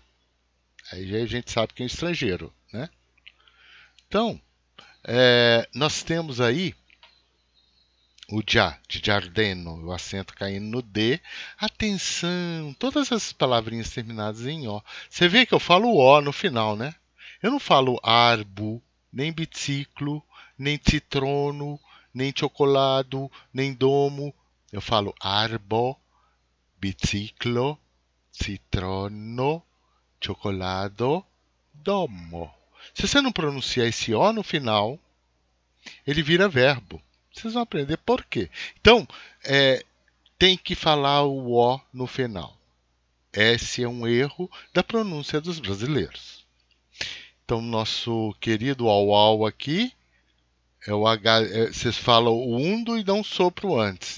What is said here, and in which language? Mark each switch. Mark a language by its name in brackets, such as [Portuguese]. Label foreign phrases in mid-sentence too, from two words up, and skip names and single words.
[Portuguese] Aí a gente sabe que é um estrangeiro, né? Então, nós temos aí o já, de Giardeno, o acento caindo no D. Atenção, todas essas palavrinhas terminadas em O. Você vê que eu falo O no final, né? Eu não falo arbo, nem biciclo, nem citrono, nem chocolado, nem domo. Eu falo [Esperanto] arbo, biciclo, citrono, chocolado, domo. [Portuguese] Se você não pronunciar esse O no final, ele vira verbo. Vocês vão aprender por quê. Então, tem que falar o O no final. Esse é um erro da pronúncia dos brasileiros. Então, nosso querido au-au aqui, é o H, vocês falam o undo e dão um sopro antes.